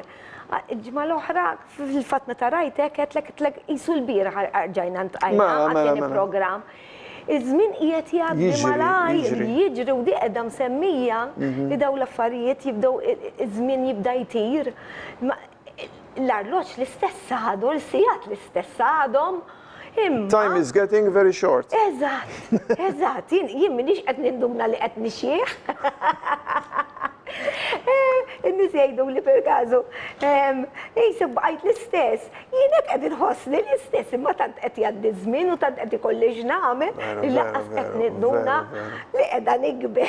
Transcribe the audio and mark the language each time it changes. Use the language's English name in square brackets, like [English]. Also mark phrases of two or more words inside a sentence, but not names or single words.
[Maltese] Ġimgħa l-oħra fil-fatt meta rajtek qedlek qisu l-bieraħ ġajna ntqajna għal programm. Iż-żmien qiegħed jgħaddi Jiġri, malaj, jiġri. jiġri u di qiegħda msemmija li daw l-affarijiet jibdew iż-żmien jibda jtir. L-arloġġ l-istess għadu, l-sigħat l-istess għadhom. [English] Time is getting very short. [Maltese] Eżatt, jien minix qed nindumna li qed nixjieħ. In-nies jgħidu li per-każu, jisib bqajt l-istess. Jien hekk qed inħossni l-istess, imma tant qed jgħaddi żmien u tant qed ikolli x'nagħmel li laqqas qed ninduna li qiegħda nikber.